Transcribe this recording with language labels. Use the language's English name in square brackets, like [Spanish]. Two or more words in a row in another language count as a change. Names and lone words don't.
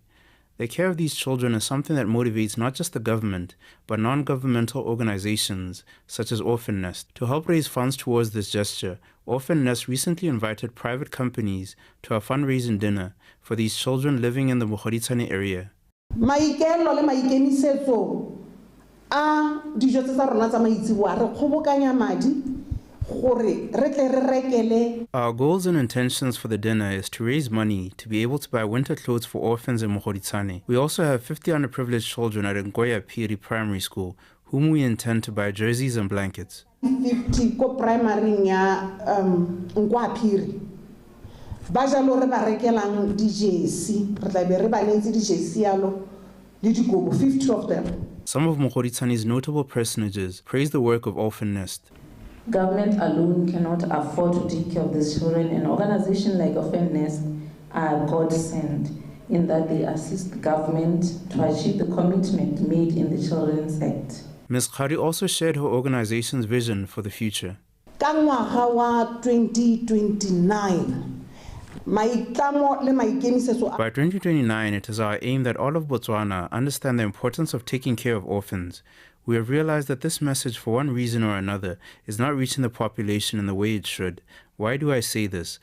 [English] The care of these children is something that motivates not just the government, but non-governmental organizations such as Orphan Nest. To help raise funds towards this gesture, Orphan Nest recently invited private companies to a fundraising dinner for these children living in the Mokgoditsane area. [Tswana] A dijo tsa rona tsa maitsiboa re kgobokanya madi gore re tle re rekele. [English] Our goals and intentions for the dinner is to raise money to be able to buy winter clothes for orphans in Mokgoditsane. We also have 50 underprivileged children at Ngoya Phiri Primary School whom we intend to buy jerseys and blankets. [Tswana] 50 ko primary ya Ngoya Phiri ba jalo re ba rekelang di-jersey re tla be re ba netse di-jersey yalo le dikobo 50 [English] of them. Some of Mokgoditsane's notable personages praise the work of Orphan Nest. Government alone cannot afford to take care of these children, and organizations like Orphan Nest are godsend in that they assist the government to achieve the commitment made in the Children's Act. Ms. Khari also shared her organization's vision for the future. [Tswana] Ka ngwaga wa 2029 [English] By 2029, it is our aim that all of Botswana understand the importance of taking care of orphans. We have realized that this message, for one reason or another, is not reaching the population in the way it should. Why do I say this?